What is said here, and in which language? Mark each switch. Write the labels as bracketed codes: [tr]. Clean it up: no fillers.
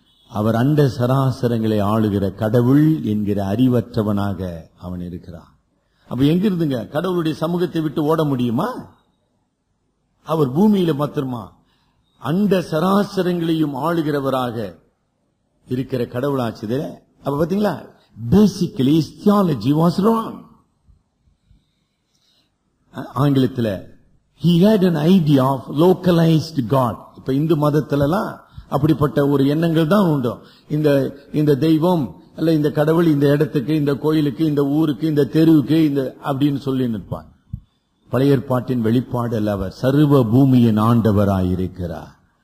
[ta] அவர் அண்ட சராசரங்களை ஆளுகிற கடவுள் என்கிற அறிவற்றவனாக அவன் இருக்கிறான். அப்ப எங்கிருந்துங்க கடவுளுடைய சமூகத்தை விட்டு ஓட முடியுமா? அவர் பூமியில மாத்திரமா அண்ட சராசரங்களையும் ஆளுகிறவராக இருக்கிற கடவுளாச்சுதே. அப்ப பாத்தீங்களா, basically [en] his theology was wrong. [ta] ஆங்கிலத்தில் [en] he had an idea of localized God. [ta] இப்ப இந்து மதத்திலலாம் அப்படிப்பட்ட ஒரு எண்ணங்கள் தான் உண்டு. இந்த தெய்வம் அல்ல இந்த கடவுள் இந்த இடத்துக்கு, இந்த கோயிலுக்கு, இந்த ஊருக்கு, இந்த தெருவுக்கு, இந்த அப்படின்னு சொல்லி நிற்பான். பழைய ஏற்பாட்டின் வெளிப்பாடு அல்ல, அவர் சர்வ பூமியின் ஆண்டவராயிருக்கிறார்.